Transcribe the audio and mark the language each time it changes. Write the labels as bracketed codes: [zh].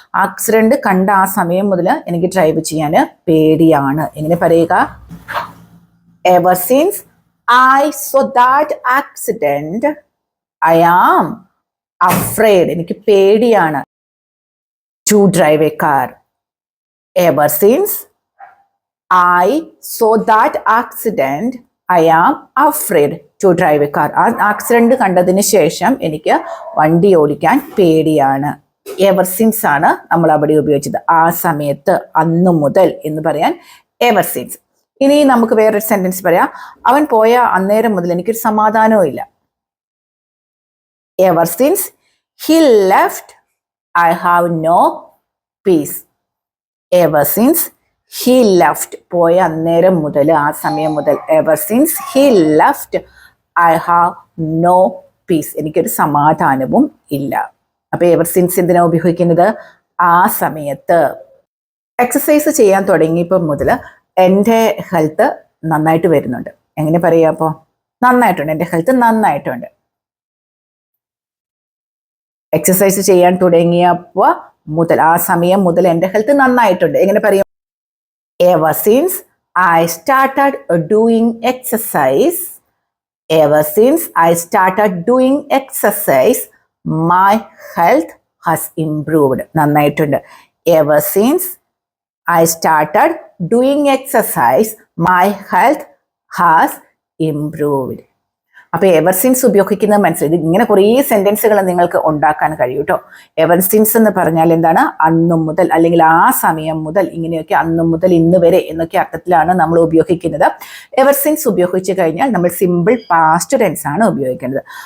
[ml] Accident കണ്ട ആ സമയം മുതൽ എനിക്ക് ഡ്രൈവ് ചെയ്യാൻ പേടിയാണ്. എങ്ങനെ പറയുക? [en] ever since I saw that accident I am afraid, [ml] എനിക്ക് പേടിയാണ് [en] To drive a car. Ever since I saw that accident, I am afraid to drive a car. [ml] ആ ആക്സിഡന്റ് കണ്ടതിന് ശേഷം എനിക്ക് വണ്ടി ഓടിക്കാൻ പേടിയാണ്. എവർ സിൻസ് ആണ് നമ്മൾ അവിടെ ഉപയോഗിച്ചത്. ആ സമയത്ത്, അന്നു മുതൽ എന്ന് പറയാൻ എവർ സിൻസ്. ഇനി നമുക്ക് വേറൊരു സെന്റൻസ് പറയാം. അവൻ പോയ അന്നേരം മുതൽ എനിക്കൊരു സമാധാനവും ഇല്ല. [en] Ever since he left, I have no peace. Ever since he left, [ml] പോയ അന്നേരം മുതൽ, ആ സമയം മുതൽ, [en] ever since he left, I have no peace. [ml] എനിക്കൊരു സമാധാനവും ഇല്ല. അപ്പൊ ever since എന്തിനാ ഉപയോഗിക്കുന്നത്? ആ സമയത്ത്. എക്സസൈസ് ചെയ്യാൻ തുടങ്ങിയപ്പോൾ മുതൽ എൻ്റെ ഹെൽത്ത് നന്നായിട്ട് വരുന്നുണ്ട്. എങ്ങനെ പറയാ? അപ്പോൾ നന്നായിട്ടുണ്ട്, എൻ്റെ ഹെൽത്ത് നന്നായിട്ടുണ്ട്. എക്സസൈസ് ചെയ്യാൻ തുടങ്ങിയപ്പോൾ മുതൽ, ആ സമയം മുതൽ എൻ്റെ ഹെൽത്ത് നന്നായിട്ടുണ്ട്. എങ്ങനെ പറയും? [en] Ever since I started doing exercise, ever since I started doing exercise, my health has improved. [ml] നന്നായിട്ടുണ്ട്. [en] Ever since I started doing exercise, my health has improved. [ml] അപ്പൊ എവർ സിൻസ് ഉപയോഗിക്കുന്നത് മനസ്സിലായി. ഇത് ഇങ്ങനെ കുറേ സെന്റൻസുകൾ നിങ്ങൾക്ക് ഉണ്ടാക്കാൻ കഴിയും കേട്ടോ. എവർ സിൻസ് എന്ന് പറഞ്ഞാൽ എന്താണ്? അന്നു മുതൽ, അല്ലെങ്കിൽ ആ സമയം മുതൽ, ഇങ്ങനെയൊക്കെ അന്നു മുതൽ ഇന്ന് വരെ എന്നൊക്കെ അർത്ഥത്തിലാണ് നമ്മൾ ഉപയോഗിക്കുന്നത്. എവർ സിൻസ് ഉപയോഗിച്ച് കഴിഞ്ഞാൽ നമ്മൾ സിമ്പിൾ പാസ്റ്റ് ടെൻസ് ആണ് ഉപയോഗിക്കുന്നത്.